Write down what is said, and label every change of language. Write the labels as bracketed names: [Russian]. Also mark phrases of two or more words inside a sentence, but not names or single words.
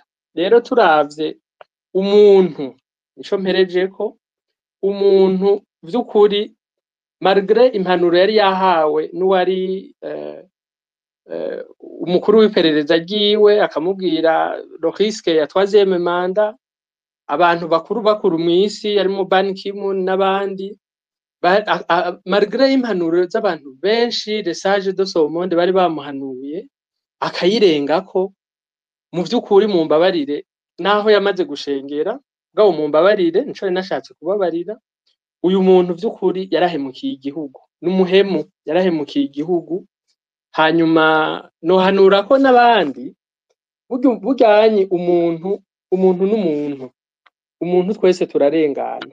[Rundi] Rero turavye umuntu nico mpereje ko umuntu vy'ukuri malgré impanuro yari yahawe n'uwari umukuru w'iperereza ryiwe akamubwira [French] le risque [Rundi] ya 3e manda, abantu bakuru mw'isi harimo Ban Ki-moon n'abandi, malgré impanuro z'abantu benshi [French] les sages de ce monde [Rundi] bari bamuhanuye akayirengako, mu vy'ukuri mu mbabarire naho yamaze gushengera bwawo mu mbabarire nico nashatse kubabarira, uyu muntu vy'ukuri yarahemukiye igihugu, n'umuhemu yarahemukiye igihugu. Hanyuma nohanura ko n'abandi bujyanye umuntu n'umuntu twese turarengana.